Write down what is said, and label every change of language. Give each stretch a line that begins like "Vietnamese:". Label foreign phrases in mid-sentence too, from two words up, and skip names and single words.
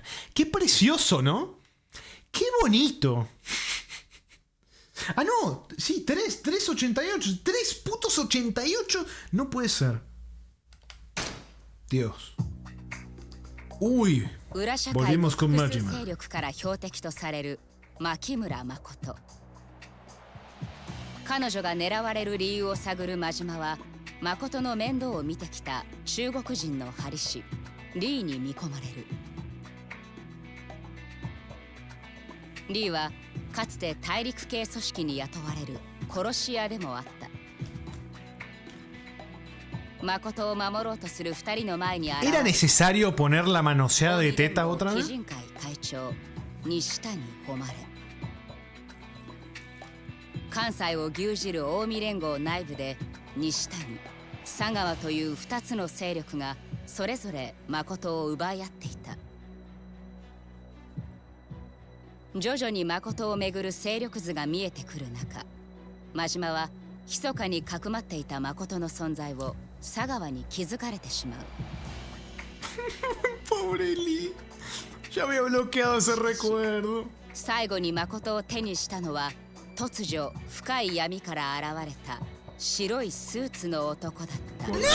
Spanish: Qué precioso, ¿no? Qué bonito. Ah, no. Sí, 388. 3 putos 88. No puede ser. Dios. Uy. Volvimos con Majima.
Japanese: 勢力から標的とされる牧村誠。彼女が狙われる理由を探る真島は誠の面倒を見てきた中国人の針師リーに見込まれる。リーはかつて大陸系組織に雇われる殺し屋でもあった。誠を守ろうとする2人の前に現れ
Spanish: ¿Era necesario poner la manoseada de teta otra
Japanese: 基
Spanish: vez?
Japanese: 人会会長西谷誉。関西を牛耳る近江連合内部で西谷、佐川という2つの勢力がそれぞれ誠を奪い合っていた。徐々に誠をめぐる勢力図が見えてくる中、真島は密かにかくまっていた誠の存在を佐川に気づかれてしまう。
Spanish: Pobre Lee. Ya había bloqueado ese recuerdo.
Japanese: 最後に誠を手にしたのは突如深い闇から現れた白いスーツの男だった。